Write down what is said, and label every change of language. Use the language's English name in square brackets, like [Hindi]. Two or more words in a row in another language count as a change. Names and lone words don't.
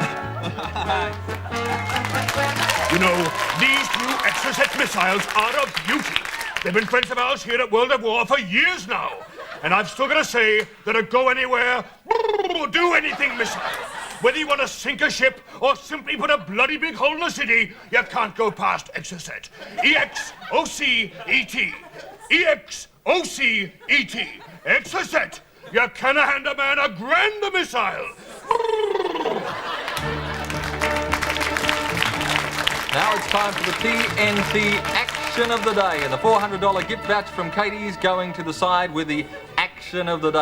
[English] You know, these new Exocet missiles are a beauty. They've been friends of ours here at World of War for years now. And I've still got to say that a go-anywhere, do anything missile. Whether you want to sink a ship or simply put a bloody big hole in a city, you can't go past Exocet. E-X-O-C-E-T. E-X-O-C-E-T. Exocet. You cannot hand a man a grander missile. Now it's time for the TNT action of the day, and the $400 gift voucher from Katie's going to the side with the action of the day.